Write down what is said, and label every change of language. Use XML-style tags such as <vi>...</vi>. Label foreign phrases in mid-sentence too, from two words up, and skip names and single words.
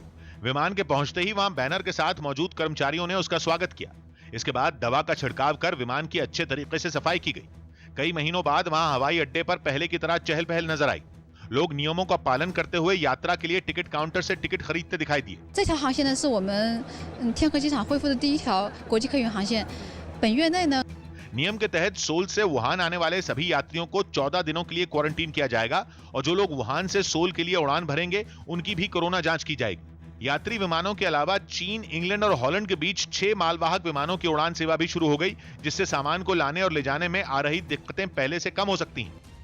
<hi>विमान के पहुंचते ही वहां बैनर के साथ मौजूद कर्मचारियों ने उसका स्वागत किया। इसके बाद दवा का छिड़काव कर विमान की अच्छे तरीके से सफाई की गई। कई महीनों बाद वहां हवाई अड्डे पर पहले की तरह चहल पहल नजर आई। लोग नियमों का पालन करते हुए यात्रा के लिए</hi> <en>ticket counter</en> <hi>से टिकट खरीदते दिखाई दिए।</hi> <zh>这条航线呢是我们天河机场恢复的第一条国际客运航线。本月内呢</zh> <hi>नियम के तहत सोल से वुहान आने वाले सभी यात्रियों को 14 दिनों के लिए क्वारंटीन किया जाएगा और जो लोग वुहान से सोल के लिए उड़ान भरेंगे उनकी भी कोरोना जांच की जाएगी। यात्री विमानों के अलावा चीन, इंग्लैंड और हॉलैंड के बीच 6 मालवाहक विमानों की उड़ान सेवा भी शुरू हो गई, जिससे सामान को लाने और ले जाने में आ रही दिक्कतें पहले से कम हो सकती हैं।</hi>